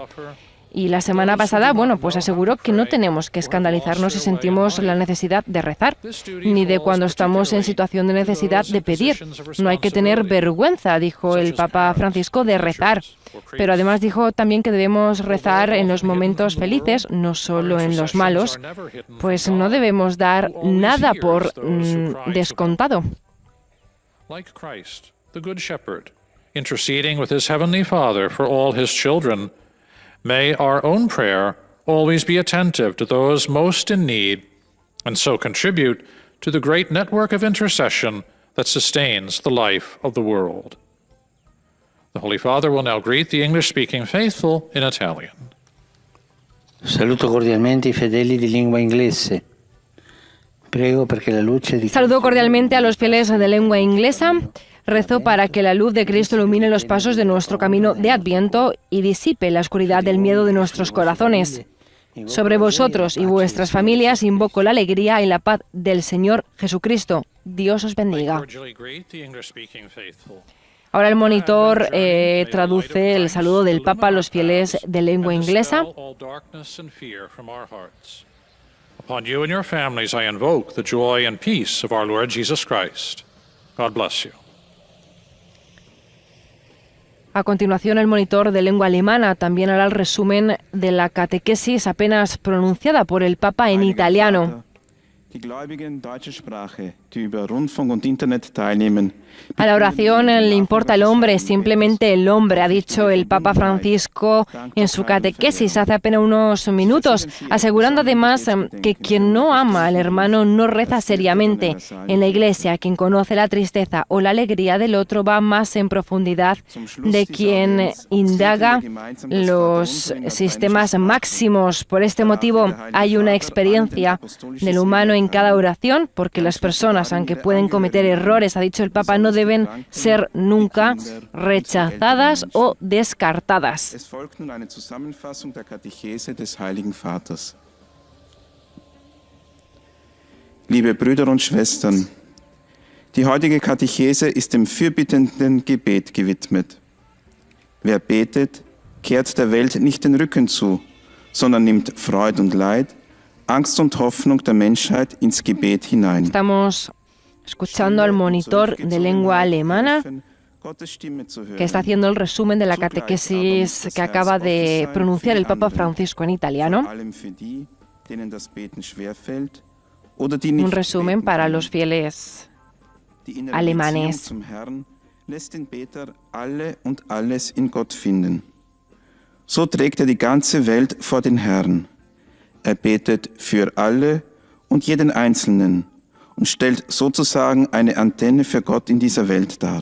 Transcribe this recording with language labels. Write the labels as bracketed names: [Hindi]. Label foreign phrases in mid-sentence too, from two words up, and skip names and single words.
[Spanish] Y la semana pasada, pues aseguró que no tenemos que escandalizarnos si sentimos la necesidad de rezar, ni de cuando estamos en situación de necesidad de pedir. No hay que tener vergüenza, dijo el Papa Francisco, de rezar. Pero además dijo también que debemos rezar en los momentos felices, no solo en los malos, pues no debemos dar nada por descontado. [English] Like Christ, the Good Shepherd, interceding with his heavenly Father for all his children, may our own prayer always be attentive to those most in need, and so contribute to the great network of intercession that sustains the life of the world. The Holy Father will now greet the English-speaking faithful in Italian. [Italian] Saluto cordialmente I fedeli di lingua inglese. Prego perché la luce di [Spanish] Saludo cordialmente a los fieles de lengua inglesa. Rezo para que la luz de Cristo ilumine los pasos de nuestro camino de Adviento y disipe la oscuridad del miedo de nuestros corazones. Sobre vosotros y vuestras familias invoco la alegría y la paz del Señor Jesucristo. Dios os bendiga. Ahora el monitor traduce el saludo del Papa a los fieles de lengua inglesa. [English] Upon you and your families I invoke the joy and peace of our Lord Jesus Christ. God bless you. [Spanish] A continuación, el monitor de lengua alemana también hará el resumen de la catequesis apenas pronunciada por el Papa en italiano. [German] Die Gläubigen deutscher Sprache, die über Rundfunk und Internet teilnehmen. [Spanish] A la oración le importa el hombre, simplemente el hombre, ha dicho el Papa Francisco en su catequesis hace apenas unos minutos, asegurando además que quien no ama al hermano no reza seriamente. En la Iglesia, quien conoce la tristeza o la alegría del otro va más en profundidad de quien indaga los sistemas máximos. Por este motivo, hay una experiencia del humano en cada oración, porque las personas, aunque pueden cometer errores, ha dicho el Papa, no deben ser nunca rechazadas o descartadas. [German] Es folgt nun eine Zusammenfassung der Katechese des Heiligen Vaters. Liebe Brüder und Schwestern, die heutige Katechese ist dem fürbittenden Gebet gewidmet. Wer betet, kehrt der Welt nicht den Rücken zu, sondern nimmt Freud und Leid, Angst und Hoffnung der Menschheit ins Gebet hinein. [Spanish] Estamos escuchando al monitor de lengua alemana que está haciendo el resumen de la catequesis que acaba de pronunciar el Papa Francisco en italiano. Un resumen para los fieles alemanes. [German] Lässt den Beter alle und alles in Gott finden. So trägt die ganze Welt vor den Herrn. Betet für alle und jeden Einzelnen und stellt sozusagen eine Antenne für Gott in dieser Welt dar.